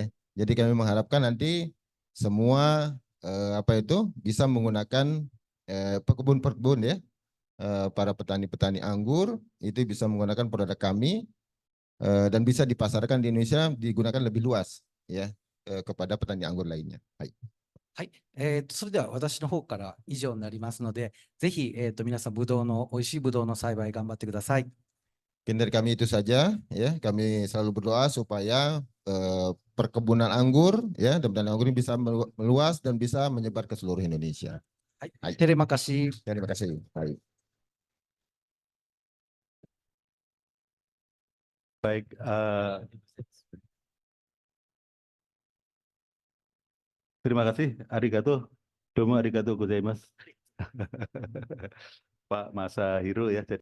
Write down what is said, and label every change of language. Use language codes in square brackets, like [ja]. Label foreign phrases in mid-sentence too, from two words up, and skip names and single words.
[id] Jadi kami mengharapkan nanti semua bisa menggunakan pekebun-pekebun, ya, para petani-petani anggur itu bisa menggunakan produk kami dan bisa dipasarkan di Indonesia, digunakan lebih luas, ya, kepada petani anggur lainnya. Hai. [ja] はい、それでは私の方から以上になりますので、ぜひ、皆さん、美味しいブドウの栽培頑張ってください。 [id] Mungkin dari kami itu saja, ya. Kami selalu berdoa supaya perkebunan anggur, ya, dan petani anggur ini bisa meluas dan bisa menyebar ke seluruh Indonesia. [ja] はい、はい [id] terima kasih. Terima kasih. Hai. Baik, terima kasih, [ja] ありがとう、どうもありがとうございます. [id] Pak Masahiro ya.